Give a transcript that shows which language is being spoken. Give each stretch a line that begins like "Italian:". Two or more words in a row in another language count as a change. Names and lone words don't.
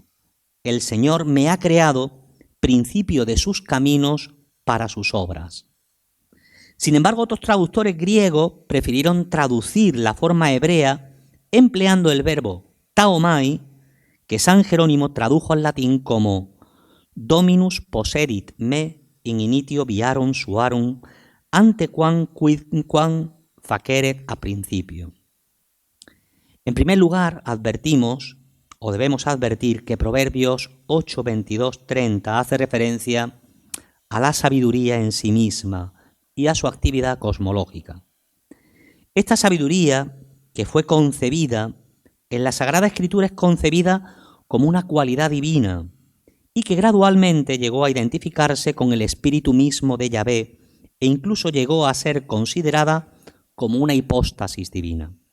Spanish: El Señor me ha creado, principio de sus caminos para sus obras. Sin embargo, otros traductores griegos prefirieron traducir la forma hebrea empleando el verbo taomai, que San Jerónimo tradujo al latín como
Latin: Dominus poserit me in initio viarum suarum ante quam faceret a principio.
Spanish: En primer lugar, debemos advertir que Proverbios 8, 22, 30 hace referencia a la sabiduría en sí misma y a su actividad cosmológica. Esta sabiduría, que fue concebida en la Sagrada Escritura, es concebida como una cualidad divina y que gradualmente llegó a identificarse con el espíritu mismo de Yahvé e incluso llegó a ser considerada como una hipóstasis divina.